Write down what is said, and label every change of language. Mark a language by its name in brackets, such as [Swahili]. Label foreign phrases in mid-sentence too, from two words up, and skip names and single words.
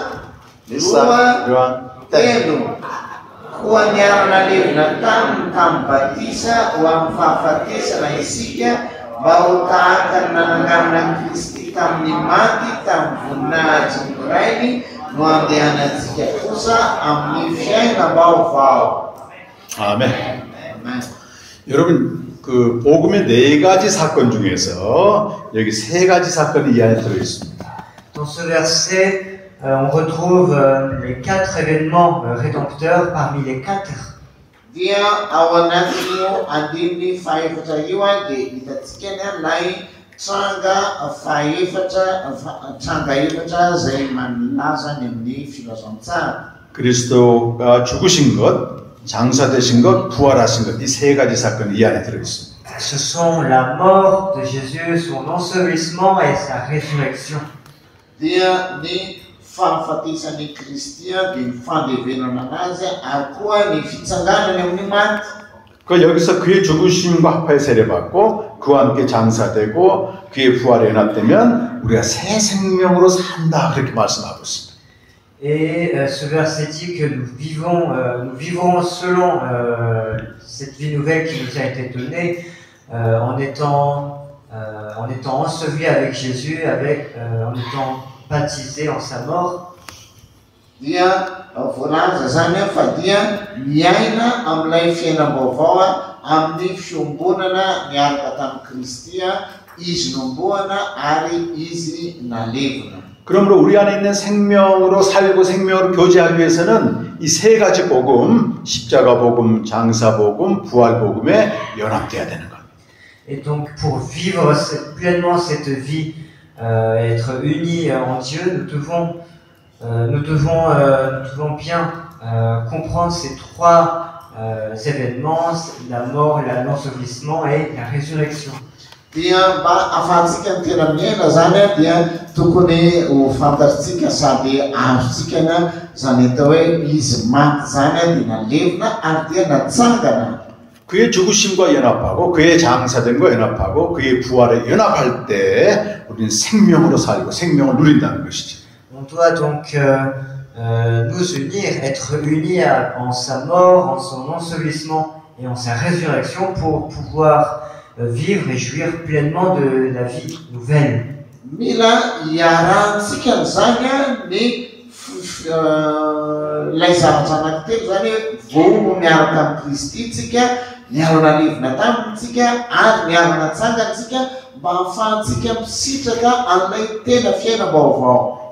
[Malagasy] Roa telo koa niarana levina tamin'ny batisa ho amin'ny fahafatesana isika mba ho tahaka ny nananganana Kristy tamin'ny maty tamin'ny voninahitsy ny Krainy no andehanantsika kosa amin'ny fiaina vaovao. [Korean] 아멘. 여러분 그 복음의 네 가지 사건 중에서 여기 세 가지 사건이 이 안에 들어 있습니다. [French] Dans ce verset, on retrouve les 4 événements rédempteurs parmi les 4. [Malagasy] Dia ao anatin'io andininy fahaefatra io dia hitantsika ilay tranga efatra izay malaza ny amin'ny filazantsara. [Korean] 그리스도가 죽으신 것, 장사되신 것, 부활하신 것, 이 세 가지 사건이 이 안에 들어 있습니다. [French] Ce sont la mort de Jésus, son ensevelissement et sa résurrection. [Malagasy] Dia ny fahafatesan'ny Kristia dia ny fandevenana anazy ary koa ny fitsanganany amin'ny maty. [Korean] 그 여기서 그의 죽으심과 합하여 세례받고 그와 함께 장사되고 그의 부활에 연합되면 우리가 새 생명으로 산다 그렇게 말씀하고 있습니다. [French] Et ce verset dit que nous vivrons selon cette vie nouvelle qui nous a été donnée en étant ensevelis avec Jésus, en étant baptisés en sa mort. [Malagasy] Dia voalaza zany fa dia miaina amin'ilay fiainam-baovao amin'ny fiombonana miaraka tamin'ny Kristy izy nomboana ary izy nalevina. [Korean] 그러므로 우리 안에 있는 생명으로 살고 생명으로 교제하기 위해서는 이 세 가지 복음, 십자가 복음, 장사 복음, 부활 복음에 연합돼야 되는 것. [French] Et donc pour vivre pleinement cette vie, être unis en Dieu, nous devons bien comprendre ces trois événements, la mort, l'ensevelissement et la résurrection. [Malagasy] Dia mba afahantsika ny tena miaina zany dia tokony ho fantatsika sady azontsika zany atao hoe izy maty zany dia nalevina ary dia natsangana. [Korean] 그의 죽으심과 연합하고 그의 장사됨과 연합하고 그의 부활에 연합할 때 우리는 생명으로 살고 생명을 누린다는 것이죠. [French] On doit donc nous unir, être unis en sa mort, en son ensevelissement et en sa résurrection pour pouvoir vivre et jouir pleinement de la vie nouvelle. [Malagasy] Mila iarantsika zany ny ilay zavatra anankitelo zany vao miaraka amin'ny Kristy tsika, miarana levina tamintsika ary miarana tsangatsika mba ahafahantsika misitraka an'ilay tena fiainam-baovao.